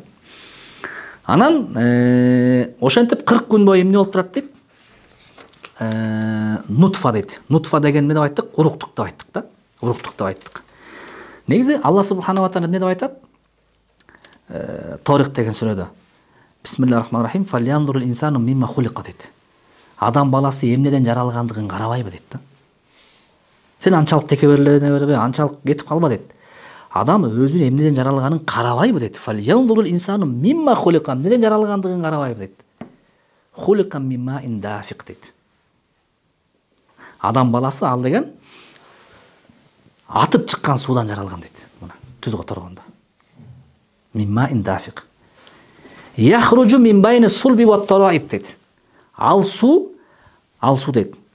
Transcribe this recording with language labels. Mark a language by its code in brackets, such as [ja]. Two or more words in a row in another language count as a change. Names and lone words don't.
[ky] Анан ошентип 40 күн бою эмне болуп турат дейт? Нутфа дейт. Нутфа деген эмне деп айттык? Уруктук деп айттык да. Уруктук деп айттык. Негизи Алла [ar] سبحانه وتعالى [ky] эмне деп айтат? Торик деген сүрөдө. [ar] بسم الله الرحمن الرحيم. فلينظر الإنسان مم خلق дейт. [ky] Адам баласы эмнеден жаралгандыгын карабайбы дейт да. Сен анчалык текеберлене бербе, анчалык кетип калба дейт. Адам өзүнүн эмнеден жаралганын карабайбы дейт. [ar] فلينظر الإنسان مم خلق, [ky] эмнеден жаралгандыгын карабайбы дейт. [ar] خلق من ماء دافق дейт. [ky] Адам баласы ал деген атып чыккан суудан жаралган дейт. Мына түз которгондо. [ar] من ماء دافق. يخرج من بين الصلب والترائب дейт. [ky] Ал суу дейт.